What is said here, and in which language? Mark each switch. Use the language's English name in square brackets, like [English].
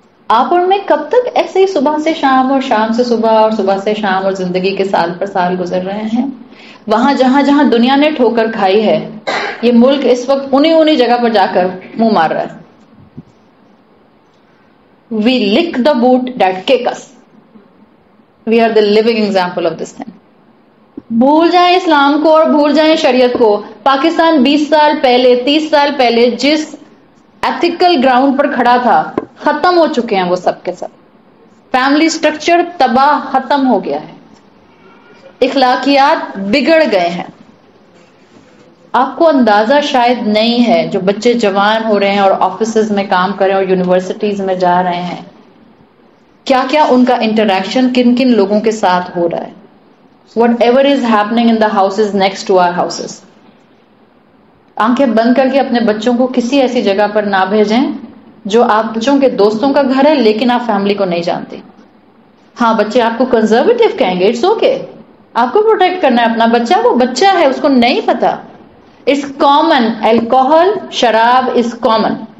[Urdu] آپ اور میں کب تک ایسے ہی صبح سے شام اور شام سے صبح اور صبح سے شام اور زندگی کے سال پر سال گزر رہے ہیں؟ وہاں جہاں جہاں دنیا نے ٹھوکر کھائی ہے، یہ ملک اس وقت انہی جگہ پر جا کر منہ مار رہا ہے. [English] We lick the boot that kick us. We are the living example of this thing. [Urdu] بھول جائیں اسلام کو اور بھول جائیں شریعت کو. پاکستان 20 سال پہلے 30 سال پہلے جس ایتھیکل گراؤنڈ پر کھڑا تھا، ختم ہو چکے ہیں وہ سب کے سب. فیملی سٹرکچر تباہ ختم ہو گیا ہے، اخلاقیات بگڑ گئے ہیں. آپ کو اندازہ شاید نہیں ہے، جو بچے جوان ہو رہے ہیں اور آفیسز میں کام کر رہے ہیں اور یونیورسٹیز میں جا رہے ہیں، کیا کیا ان کا انٹریکشن کن کن لوگوں کے ساتھ ہو رہا ہے. [English] Whatever is happening in the houses next to our houses. [Urdu] آنکھیں بند کر کے اپنے بچوں کو کسی ایسی جگہ پر نہ بھیجیں جو آپ بچوں کے دوستوں کا گھر ہے لیکن آپ فیملی کو نہیں جانتے. ہاں بچے آپ کو کنزرویٹو کہیں گے، [English] it's okay, [Urdu] آپ کو پروٹیکٹ کرنا ہے اپنا بچہ، وہ بچہ ہے، اس کو نہیں پتا. [English] It's common, alcohol شراب is common.